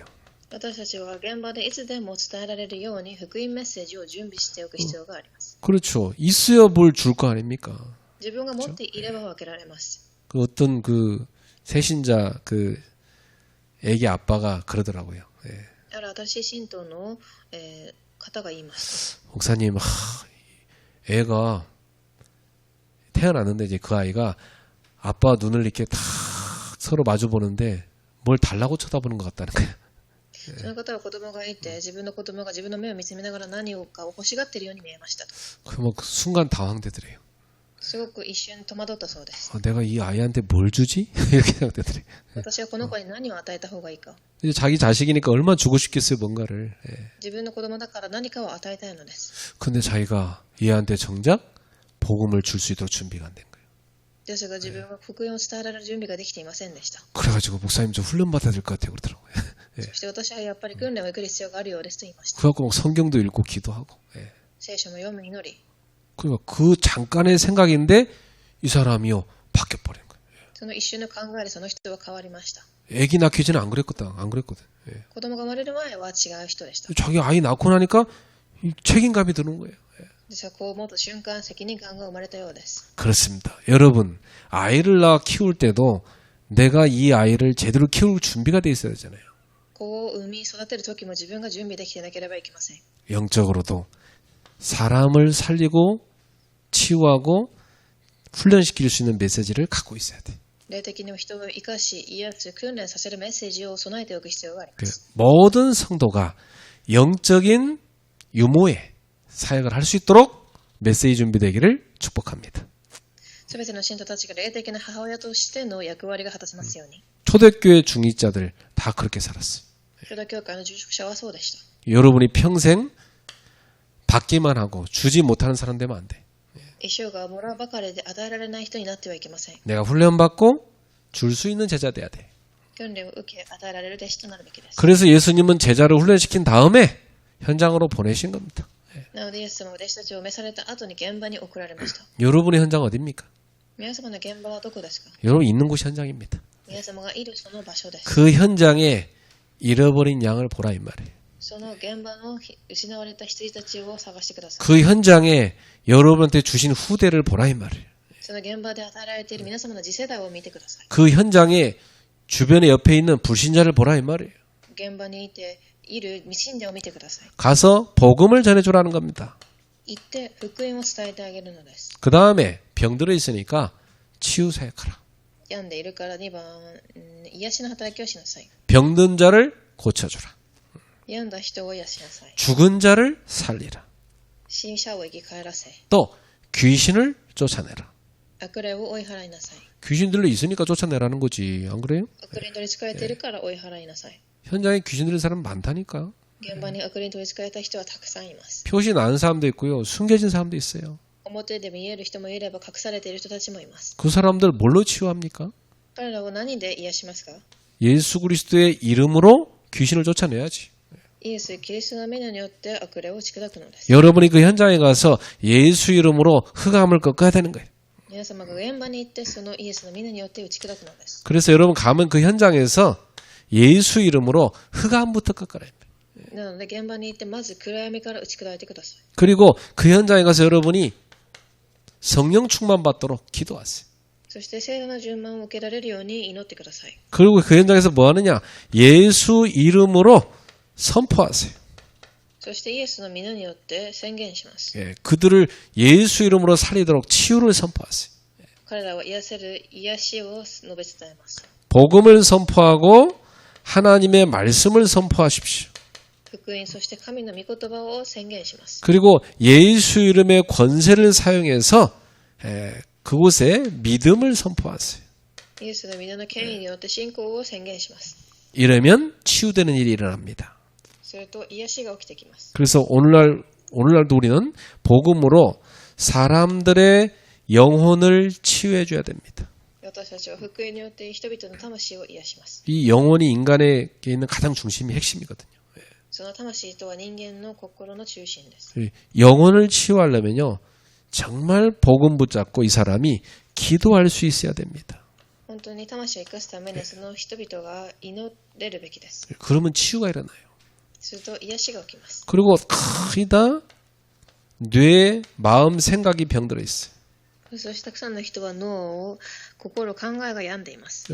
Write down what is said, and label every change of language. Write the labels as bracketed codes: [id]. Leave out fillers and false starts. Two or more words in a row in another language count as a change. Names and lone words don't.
[ja] 私たちは現場でいつでも伝えられるように福音メッセージを準備しておく必要があります。 [ko] 그렇죠. 있어야 뭘 줄 거 아닙니까? [ja] 自分が持っていれば分けられます。 [ko] 그 어떤 그 새신자 그 애기 아빠가 그러더라고요. [ja] ある新しい信徒の、方が言いました。 [ko] 목사님, 애가 태어났는데 이제 그 아이가 아빠 눈을 이렇게 탁 서로 마주 보는데 뭘 달라고 쳐다보는 것 같다는 거예요. [ja] その方は子供がいて、自分の子供が自分の目を見つめながら何かを欲しがっているように見えましたと。 [ko] 그 뭐 순간 당황되더래요. [ja] すごく一瞬戸惑ったそうです。 [ko] 내가 이 아이한테 뭘 주지? 이렇게 생각되더래요. [ja] 私はこの子に何を与えた方がいいか。 [ko] 이제 자기 자식이니까 얼마나 주고 싶겠어요, 뭔가를. [ja] 自分の子供だから何かを与えたいのです。 [ko] 근데 자기가 얘한테 정작 복음을 줄 수 있도록 준비가 안 된 거예요. [ja] ですが自分は福音を伝えられる準備ができていませんでした。 [ko] 그래가지고 목사님 좀 훈련 받아야 될 것 같아요, 그러더라고요. [ja] そして私はやっぱり訓練を受ける必要があるようですと言いました。 [ko] 그래갖고 막 성경도 읽고 기도하고. [ja] 聖書も読む祈り。 [ko] 그러니까 그 잠깐의 생각인데 이 사람이요 바뀌어버린 거예요. その一瞬の考えでその人は変わりました。 애기 낳기 전에 안 그랬거든. 안 그랬거든. 예. [ja] 子供が生まれる前は違う人でした。 [ko] 자기 아이 낳고 나니까 이 책임감이 드는 거예요. [ja] 実はこう思った瞬間、責任感が生まれたようです。 [ko] 그렇습니다. 여러분, 아이를 낳아 키울 때도 내가 이 아이를 제대로 키울 준비가 돼 있어야 되잖아요. [ja] 子を産み育てる時も自分が準備できてなければいけません。 [ko] 영적으로도 사람을 살리고 치유하고 훈련시킬 수 있는 메시지를 갖고 있어야 돼. [ja] 霊的にも人を生かし、癒す、訓練させるメッセージを備えておく必要がありま 그 す。 [ko] 모든 성도가 영적인 유모의 사역을 할 수 있도록 메시지 준비되기를 축복합니다. [ja] すべての信徒たちが霊的な母親としての役割が果たせますように。 [ko] 초대교회 중직자들 다 그렇게 살았어요. [ja] 共同教会の住職者はそうでした。 [ko] 여러분이 평생 받기만 하고 주지 못하는 사람 되면 안 돼. [ja] 一生がもらうばかりで与えられない人になってはいけません。 [ko] 내가 훈련받고 줄 수 있는 제자 돼야 돼. [ja] 訓練を受け、与えられる弟子となるべきです。 [ko] 그래서 예수님은 제자를 훈련시킨 다음에 현장으로 보내신 겁니다. [ja] なので、イエス様は弟子たちを召された後に現場に送られました。 [ko] 여러분의 현장 어디입니까? [ja] 皆様の現場はどこですか？ [ko] 여러분 있는 곳이 현장입니다. [ja] 皆様がいるその場所です。 [ko] 그 현장에 잃어버린 양을 보라 이 말이에요. [ja] その現場の失われた羊たちを探してください。 [ko] 그 현장에 여러분한테 주신 후대를 보라 이 말이에요. [ja] その現場で与えられている皆様の次世代を見てください。 [ko] 그 현장에 주변에 옆에 있는 불신자를 보라 이 말이에요. [ja] 現場にいている未信者を見てください。 [ko] 가서 복음을 전해주라는 겁니다. [ja] 行って福音を伝えてあげるのです。 [ko] 그 다음에 병들어 있으니까 치유 사역하라. [ja] 病んでいるから2番、癒しの働きをしなさい。 [ko] 병든 자를 고쳐주라. [ja] 病んだ人を癒しなさい。 [ko] 죽은 자를 살리라. [ja] 死者を生き返らせ、 [ko] 또 귀신을 쫓아내라. [ja] 悪霊を追い払いなさい。 [ko] 귀신들로 있으니까 쫓아내라는 거지. 안 그래요? [ja] 悪霊に取り憑かれているから追い払いなさい。 [ko] 현장에 귀신 들린 사람 많다니까. [ja] 現場に悪霊に取り憑かれた人はたくさんいます。 [ko] 표시 나는 사람도 있고요. 숨겨진 사람도 있어요. [ja] 表で見える人もいれば隠されている人たちもいます。 [ko] 그 사람들 뭘로 치유합니까? [ja] 彼らを何で癒しますか？ [ko] 예수 그리스도의 이름으로 귀신을 쫓아내야지. [ja] イエス・キリストの皆によって悪霊を打ち砕くのです。 [ko] 여러분이 그 현장에 가서 예수 이름으로 흑암을 꺾어야 되는 거예요. [ja] 皆様が現場に行ってそのイエスの皆によって打ち砕くのです。 [ko] 그래서 여러분 가면 그 현장에서 예수 이름으로 흑암부터 꺾어라. [ja] なので現場に行ってまず暗闇から打ち砕いてください。 [ko] 그리고 그 현장에 가서 여러분이 성령 충만 받도록 기도하세요. [ja] そして聖なる順番を受けられるように祈ってください。 [ko] 그리고 그 현장에서 뭐 하느냐? 예수 이름으로 선포하세요. [ja] そしてイエスの皆によって宣言します。 [ko] 예, 그들을 예수 이름으로 살리도록 치유를 선포하세요. [ja] 彼らは癒せる癒しを述べ伝えます。 [ko] 복음을 선포하고 하나님의 말씀을 선포하십시오. [ja] 福音、そして神の御言葉を宣言します。 [ko] 그리고 예수 이름의 권세를 사용해서 그곳에 믿음을 선포하세요. [ja] イエスの皆の権威によって信仰を宣言します。 [ko] 이러면 치유되는 일이 일어납니다. [ja] すると癒しが起きてきます。 [ko] 그래서 오늘날도 우리는 복음으로 사람들의 영혼을 치유해 줘야 됩니다. [ja] 私たちは福音によって人々の魂を癒します。 [ko] 이 영혼이 인간에게 있는 가장 중심이 핵심이거든요. [ja] その魂とは人間の心の中心です。 [ko] 이 영혼을 치유하려면요. 정말 복음 붙잡고 이 사람이 기도할 수 있어야 됩니다. [ja] 本当に魂を生かすためにその人々が祈れるべきです。 [ko] 그러면 치유가 일어나요. [ja] すると癒しが起きます。 [ko] 그리고 거의 다 뇌, 마음, 생각이 병들어 있어요. [ja] そしてたくさんの人は脳を、心、考えが病んでいます。